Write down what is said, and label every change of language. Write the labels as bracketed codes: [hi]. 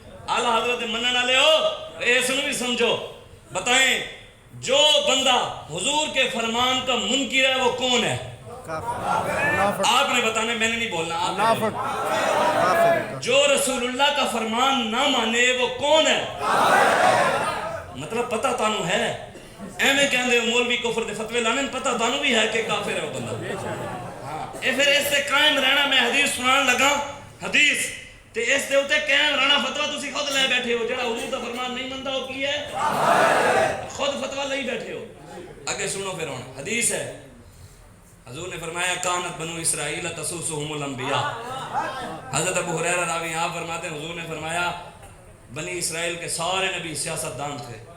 [ur] اعلیٰ حضرت [pa] منن والے ہو, اس نو بھی سمجھو. [ur] بتائیں جو بندہ حضور کے فرمان کا منکر ہے وہ کون ہے؟ آپ نے بتانا, میں نے نہیں بولنا. جو رسول اللہ کا فرمان نہ مانے وہ کون ہے؟ مطلب [pa] پتہ تانوں ہے, ایویں کہندے مولوی کفر دے فتوی لانے, پتہ تانوں بھی ہے [ur] کہ کافر ہے وہ بندہ. ہاں اے پھر اس سے قائم رہنا. [pa] میں حدیث سنان لگا, حدیث تے اس دے اوتے قائم رہنا. فتوی تسی خود لے بیٹھے ہو, جڑا حضور دا فرمان نہیں مندا وہ کی ہے, خود فتوی لئی بیٹھے ہو. [ur] آگے سنو پھر ہن حدیث ہے. حضور نے فرمایا [ar] کانت بنو اسرائیل تسوسهم الانبیاء. [ur] حضرت ابو ہریرہ راوی آپ فرماتے ہیں حضور نے فرمایا بنی اسرائیل کے سارے نبی سیاست دان تھے.